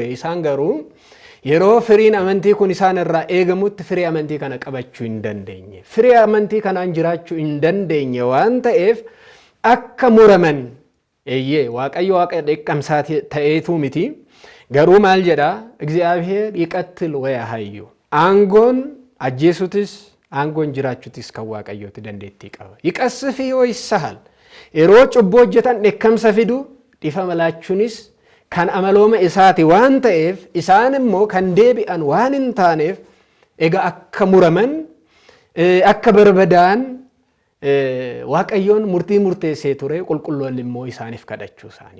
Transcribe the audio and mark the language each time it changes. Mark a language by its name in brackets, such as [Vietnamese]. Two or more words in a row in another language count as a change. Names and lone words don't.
[Oromo] Isaan garuu yeroo firiin amantii kun isaan irraa eegamutti firii amantii kana qabachuu hin dandeenye. Firii amantii kanaan jiraachuu hin dandeenye waan ta'eef akka muraman Waaqayyo waaqa dheekkamsaa ta'eetu miti. Garuu maal jedha [Geez] እግዚአብሔር ይቀትል ወያሃዩ [Oromo] aangoon ajjeesutis aangoon jiraachuutis kan Waaqayyooti dandeettii qaba. Yiqassifi yoo isahal yeroo cubbuu hojjetan dheekkamsa fidu dhiifama laachuunis kan amalooma isaati waan ta'eef isaan immoo kan deebi'an waan hin taaneef egaa akka muraman akka barbadaan Waaqayyoon murtii murteessee ture qulqulloonni immoo isaaniif kadhachuu isaanii.